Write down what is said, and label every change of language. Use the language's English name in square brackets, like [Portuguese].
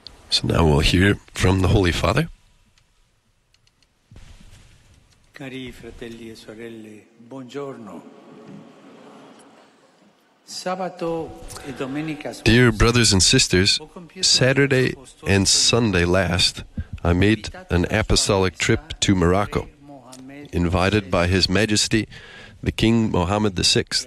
[English] So now we'll hear from the Holy Father. [Italian] Cari fratelli e sorelle, buongiorno. Sabato e domenica scorsa. [English] Dear brothers and sisters, Saturday and Sunday last, I made an apostolic trip to Morocco, invited by His Majesty, the King Mohammed VI.